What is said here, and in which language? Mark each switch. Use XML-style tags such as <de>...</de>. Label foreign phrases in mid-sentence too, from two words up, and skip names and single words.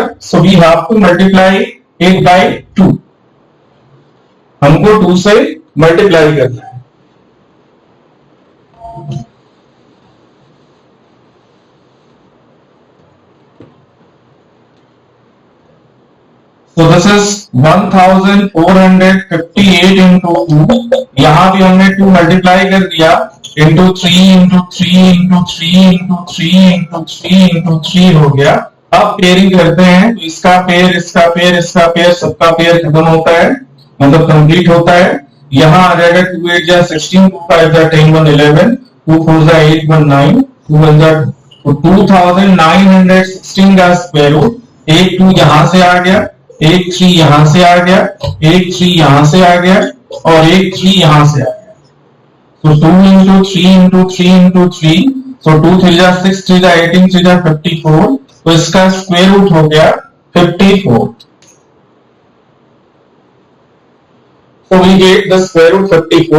<en>So we have to multiply it by 2.</en> <hi>हमको 2 से मल्टीप्लाई करना है।</hi> <en>So this is 1458 into 2.</en> <hi>यहां भी हमने 2 मल्टीप्लाई कर दिया</hi> <en>into 3 into 3 into 3 into 3 into 3 into 3</en> <hi>हो गया। अब पेयरिंग करते हैं, तो इसका पेयर इसका पेयर इसका पेयर सबका पेयर खत्म होता है, मतलब कंप्लीट होता है। यहाँ आ जाएगा 2 8 जा 16, 2 5 जा 10 1 11, 2 4 जा 8 1 9, 2 1 जा 2916 का</hi> <en>square root.</en> <hi>एक 2 यहां से आ गया, एक 3 यहां से आ गया, एक 3 यहां से आ गया, और एक 3 यहां से आ गया।</hi> <en>So 2 into 3 into 3 into 3.</en> <hi>So 2 3 जा 6 3 जा 18 3 जा 54. तो इसका</hi> <en>square root</en> <hi>हो गया 54.</hi> <en>So we get the square root 54.</en>